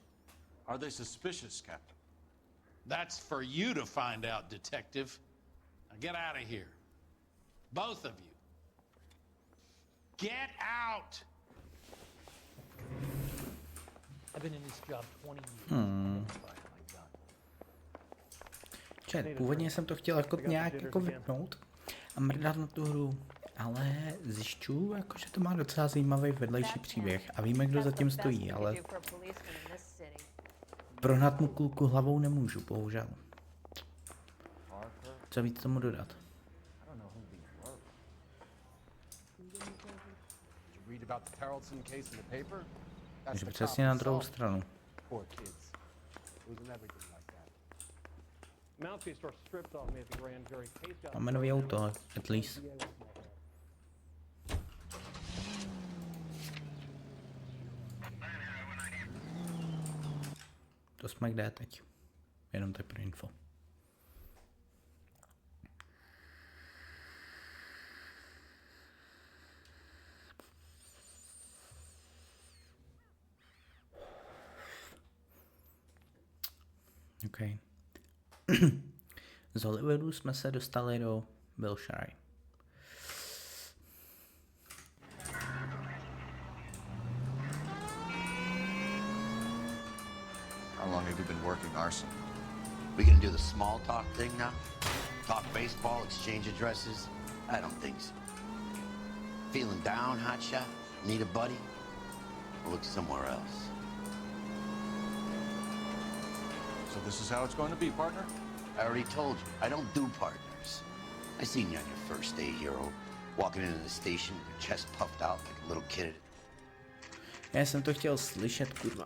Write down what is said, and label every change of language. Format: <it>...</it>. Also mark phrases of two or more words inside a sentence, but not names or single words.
<en>Are they suspicious, Captain? That's for you to find out, detective. Now get out of here. Both of you. Get out! I've been in this job 20 years.</en> <cs>Čet, původně jsem to chtěl jako nějak jako vypnout a mrdat na tu hru, ale zjišťuju, jako, že to má docela zajímavý vedlejší příběh a víme, kdo zatím stojí, ale prohnat mu kulku hlavou nemůžu, bohužel. Co víc tomu dodat? Takže přesně na druhou stranu. Máme nový auto,</cs> <en>at least.</en> <cs>To jsme kde teď? Jenom tak pro info. Okay. Z Hollywoodu jsme se dostali do Wilshire.</cs> <en>How long have you been working arson? We gonna do the small talk thing now? Talk baseball, exchange addresses? I don't think so. Feeling down, hotshot? Need a buddy? We'll look somewhere else. So this is how it's going to be, partner? I already told you, I don't do partners. I seen you on your first day, hero, walking into the station with your chest puffed out like a little kid.</en> <cs>Já jsem to chtěl slyšet, kurva.</cs>